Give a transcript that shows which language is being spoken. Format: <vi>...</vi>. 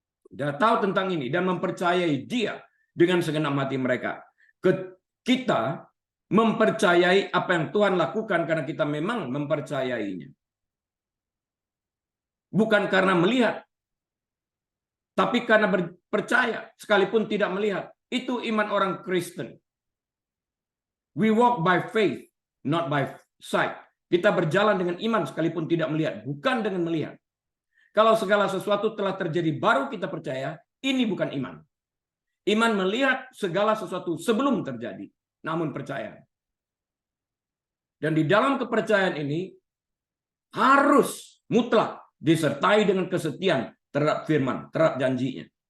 <id>Dia tahu tentang ini dan mempercayai Dia dengan segenap hati mereka. Kita mempercayai apa yang Tuhan lakukan karena kita memang mempercayainya. Bukan karena melihat, tapi karena percaya sekalipun tidak melihat. Itu iman orang Kristen.</id> <en>We walk by faith, not by sight.</en> <id>Kita berjalan dengan iman sekalipun tidak melihat, bukan dengan melihat. Kalau segala sesuatu telah terjadi baru kita percaya, ini bukan iman. Iman melihat segala sesuatu sebelum terjadi, namun percaya. Dan di dalam kepercayaan ini harus mutlak disertai dengan kesetiaan terhadap firman, terhadap janjinya.</id>